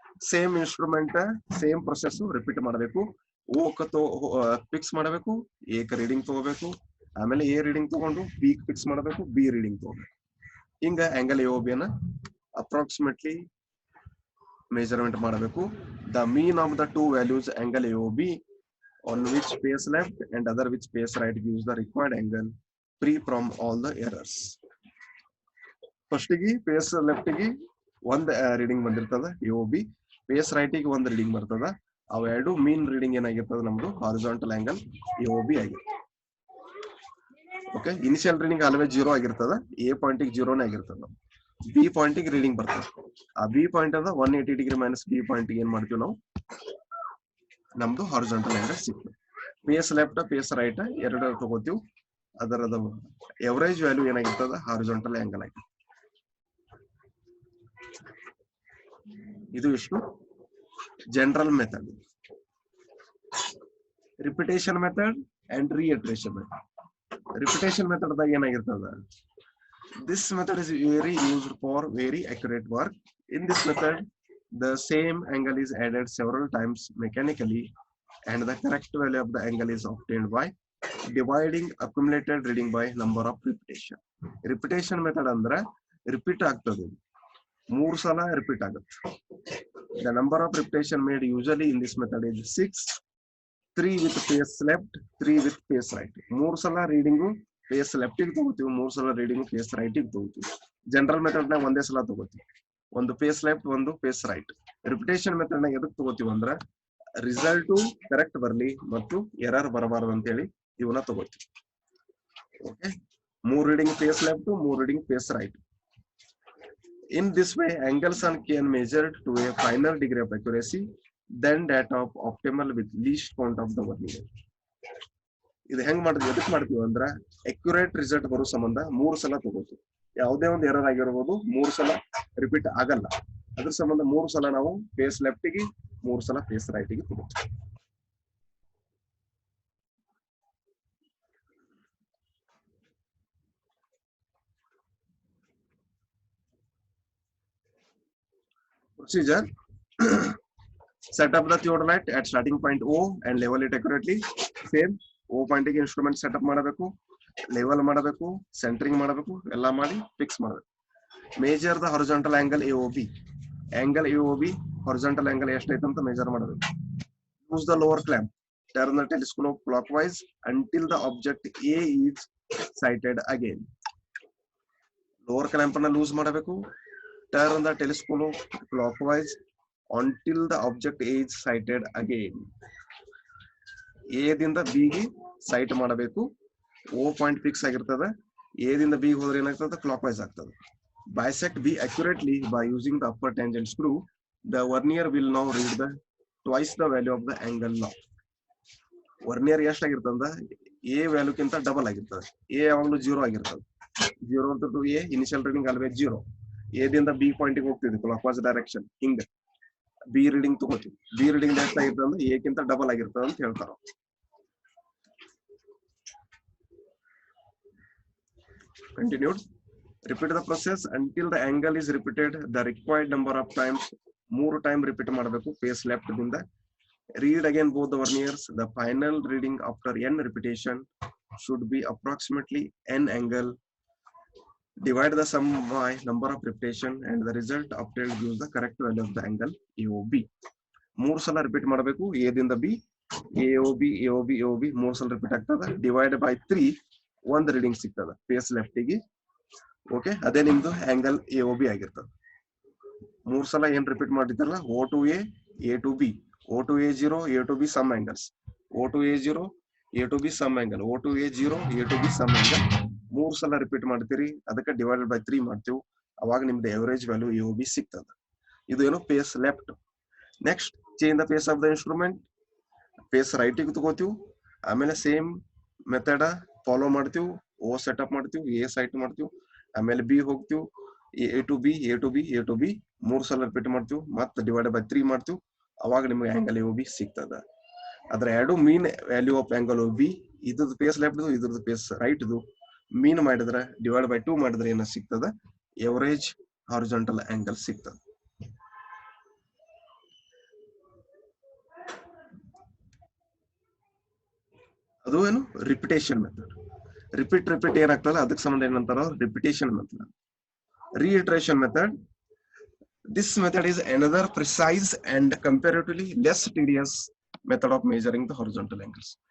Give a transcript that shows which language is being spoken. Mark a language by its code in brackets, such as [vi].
[kn] Same instrument same process repeat ಮಾಡಬೇಕು. Oka fix ಮಾಡಬೇಕು, ಏಕ ರೀಡಿಂಗ್ ತಗೋಬೇಕು, ಆಮೇಲೆ ಎ ರೀಡಿಂಗ್ ತಗೊಂಡು ಬಿ ಫಿಕ್ಸ್ ಮಾಡಬೇಕು, ಬಿ ರೀಡಿಂಗ್ ತಗೋಬೇಕು. ಹಿಂಗ ಆಂಗಲ್ AOB ಅನ್ನ ಅಪ್ರಾಕ್ಸಿಮೇಟ್ಲಿ ಮೆಜರ್ಮೆಂಟ್ ಮಾಡಬೇಕು. [en] The mean of the two values angle AOB on which face left and other which face right gives the required angle free from all the errors. [kn] First ಗೆ face left ಗೆ ಒಂದ್ reading ಬಂದಿರ್ತದ AOB, face right ಗೆ ಒಂದ್ reading ಬರ್ತದ. ಅವೆರಡು ಮೀನ್ reading ಏನಾಗಿರ್ತದ, ನಮ್ದು horizontal angle AOB ಆಗಿರ್ತದೆ. ಓಕೆ, ಇನಿಷಿಯಲ್ ರೀಡಿಂಗ್ ಆಲ್ವೇಸ್ 0 ಆಗಿರ್ತದ, ಎ ಪಾಯಿಂಟ್ 0ನೇ ಆಗಿರ್ತದ. ಬಿ ಪಾಯಿಂಟ್ ಗೆ ರೀಡಿಂಗ್ ಬರ್ತದೆ. ಆ ಬಿ ಪಾಯಿಂಟ್ ಅದ 180 ಡಿಗ್ರಿ ಮೈನಸ್ ಬಿ ಪಾಯಿಂಟ್ ಏನ್ ಮಾಡ್ತೀವಿ ನಾವು, ನಮ್ದು ಹಾರಿಜಾಂಟಲ್ ಆಂಗಲ್ ಸಿಕ್ತು. ಪೇಸ್ ಲೆಫ್ಟ್ ಪೇಸ್ ರೈಟ್ ಎರಡು ತಗೋತೀವಿ. ಅದರದ ಎವರೇಜ್ ವ್ಯಾಲ್ಯೂ ಏನಾಗಿರ್ತದ, ಹಾರಿಜಾಂಟಲ್ ಆಂಗಲ್ ಆಗಿ. ಇದು ಎಷ್ಟು general method. [en] Repetition method and reiteration method. [kn] Repetition method ದಾಗ ಏನಾಗಿರ್ತದ, [en] this method is very used for very accurate work. In this method, the same angle is added several times mechanically, and the correct value of the angle is obtained by dividing accumulated reading by number of repetition. [kn] Repetition method ಅಂದ್ರೆ repeat ಆಗ್ತದೆ, 3 ಸಲ repeat ಆಗುತ್ತೆ. [en] The number of repetition made usually in this method is 6, 3 with pace left, 3 with pace right. [kn] 3 ಸಲ reading phase left ಗೆ ತಗೋತೀವಿ, 3 ಸಲ reading phase right ಗೆ ತಗೋತೀವಿ. ಜನರಲ್ ಮೆಥಡ್ ನಾಗ ಒಂದೇ ಸಲ ತಗೋತೀವಿ, ಒಂದು ಪೇಸ್ ಲೆಫ್ಟ್ ಒಂದು ಪೇಸ್ ರೈಟ್. ರಿಪಿಟೇಷನ್ ಮೆಥಡ್ ನಾಗ ಎದಕ್ ತಗೋತೀವಿ ಅಂದ್ರ ರಿಸಲ್ಟ್ ಕರೆಕ್ಟ್ ಬರ್ಲಿ ಮತ್ತು ಎರರ್ ಬರಬಾರದು ಅಂತ ಹೇಳಿ ಇವನ್ನ ತಗೋತೀವಿ. Okay, 3 reading phase left, 3 reading phase right. [en] In this way, angles can measured to a finer degree of accuracy than that of optimal with least count of the vernier. [kn] ಇದು ಹೆಂಗ್ ಮಾಡ್ತೀವಿ, ಎದಕ್ ಮಾಡ್ತೀವಿ ಅಂದ್ರ ಅಕ್ಯುರೇಟ್ ರಿಸಲ್ಟ್ ಬರೋ ಸಂಬಂಧ 3 ಸಲ ತಗೋತೀವಿ. ಯಾವುದೇ ಒಂದು ಎರರ್ ಆಗಿರ್ಬೋದು, 3 ಸಲ ರಿಪೀಟ್ ಆಗಲ್ಲ. ಅದ್ರ ಸಂಬಂಧ 3 ಸಲ ನಾವು ಪೇಸ್ ಲೆಫ್ಟ್ ಗೆ, 3 ಸಲ ಪೇಸ್ ರೈಟ್ ಗೆ ತಗೋತೀವಿ. [en] Procedure: set up the theodolite at starting point O and level it accurately. [kn] Same, O point ಗೆ ಇನ್ಸ್ಟ್ರೂಮೆಂಟ್ ಸೆಟಪ್ ಮಾಡಬೇಕು, ಲೆವೆಲ್ ಮಾಡಬೇಕು, ಸೆಂಟರಿಂಗ್ ಮಾಡಬೇಕು, ಎಲ್ಲಾ ಮಾಡಿ ಫಿಕ್ಸ್ ಮಾಡಬೇಕು. [en] Measure the horizontal angle AOB. [kn] Angle AOB horizontal angle ಎಷ್ಟೈತೆ ಅಂತ ಮೇಜರ್ ಮಾಡಬೇಕು. [en] Use the lower clamp. Turn the telescope clockwise until the object A is sighted again. [kn] Lower clamp ಅನ್ನ ಲೂಸ್ ಮಾಡಬೇಕು. [en] Turn the telescope clockwise until the object is sighted again. [kn] A ದಿಂದ B ಗೆ site ಮಾಡಬೇಕು. O point fix ಆಗಿರ್ತದೆ. A ದಿಂದ B ಗೆ ಹೋದ್ರೆ ಏನಾಗ್ತದೆ, ಕ್ಲಾಕ್ವೈಸ್ ಆಗ್ತದೆ. [en] Bisect B accurately by using the upper tangent screw. The vernier will now read the twice the value of the angle now. [kn] Vernier ಎಷ್ಟಾಗಿರ್ತದ, A value ಕಿಂತ double ಆಗಿರ್ತದೆ. A ಯಾವಾಗಲೂ 0 ಆಗಿರ್ತದೆ. 0 to A initial reading always 0. A ದಿಂದ B point ಗೆ ಹೋಗ್ತಿದ್ವಿ clockwise direction, ಹಿಂಗ B reading ತಗೋತೀವಿ. B reading ಎಷ್ಟಾಗಿರ್ತದೆ ಅಂದ್ರೆ A ಕಿಂತ ಡಬಲ್ ಆಗಿರ್ತದೆ ಅಂತ ಹೇಳ್ತಾರ. [en] Continued. Repeat the process until the angle is repeated the required number of times. [kn] 3 time repeat ಮಾಡಬೇಕು ಪೇಸ್ ಲೆಫ್ಟ್ ದಿಂದ. [en] Read again both the verniers. The final reading after n repetition should be approximately n angle. Divide the sum by number of repetition and the result obtained gives the correct value of the angle AOB. [kn] 3 ಸಲ repeat ಮಾಡಬೇಕು. A ದಿಂದ B, AOB AOB AOB 3 ಸಲ repeat ಆಗ್ತದೆ. Divide by 3 ಒಂದು reading ಸಿಗ್ತದೆ phase left ಗೆ. Okay, ಅದೇ ನಿಮ್ದು ಆಂಗಲ್ AOB ಆಗಿರ್ತದೆ. 3 ಸಲ ಏನ್ ರಿಪೀಟ್ ಮಾಡಿದ್ರಲ್ಲ, [en] O to A, A to B, O to A0, A to B sum angles, O to A0, A to B sum angle, O to A0, A to B sum angle. [kn] 3 ಸಲ repeat ಮಾಡ್ತೀರಿ, ಅದಕ್ಕೆ divided by 3 ಮಾಡ್ತೀವಿ. ಅವಾಗ ನಿಮ್ದು average value AOB ಸಿಗ್ತದೆ. ಇದು ಏನು phase left. [en] Next, change the face of the instrument. [kn] Phase right ಗೆ ತಗೋತೀವಿ. ಆಮೇಲೆ ಸೇಮ್ ಮೆಥಡ್ ಫಾಲೋ ಮಾಡ್ತೀವಿ. O ಸೆಟಪ್ ಮಾಡ್ತೀವಿ, A ಸೈಟ್ ಮಾಡ್ತೀವಿ, ಆಮೇಲೆ B ಹೋಗ್ತೀವಿ, A to B, A to B, A to B 3 ಸಲ ರಿಪೀಟ್ ಮಾಡ್ತೀವಿ. ಮತ್ತೆ ಡಿವೈಡೆಡ್ ಬೈ 3 ಮಾಡ್ತೀವಿ. ಅವಾಗ ನಿಮ್ಗೆ ಆಂಗಲ್ AOB ಸಿಗ್ತದ. ಅದ್ರ ಎರಡು ಮೀನ್ ವ್ಯಾಲ್ಯೂ ಆಫ್ ಆಂಗಲ್ OB, ಇದ್ರದ್ದು ಪೇಸ್ ಲೆಫ್ಟ್, ಇದ್ರದ್ದು ಪೇಸ್ ರೈಟ್, ಮೀನ್ ಮಾಡಿದ್ರೆ ಡಿವೈಡ್ ಬೈ 2 ಮಾಡಿದ್ರೆ ಏನ ಸಿಗ್ತದ, ಎವರೇಜ್ ಹಾರಿಜಾಂಟಲ್ ಆಂಗಲ್ ಸಿಗ್ತದ. ಅದು ಏನು ರಿಪಿಟೇಷನ್ ಮೆಥಡ್. ರಿಪೀಟ್ ಏನಾಗ್ತಲ್ಲ ಅದಕ್ಕೆ ಸಂಬಂಧ ಏನಂತಾರ repetition method. [en] Reiteration method. This method is another precise and comparatively less tedious method of measuring the horizontal angles.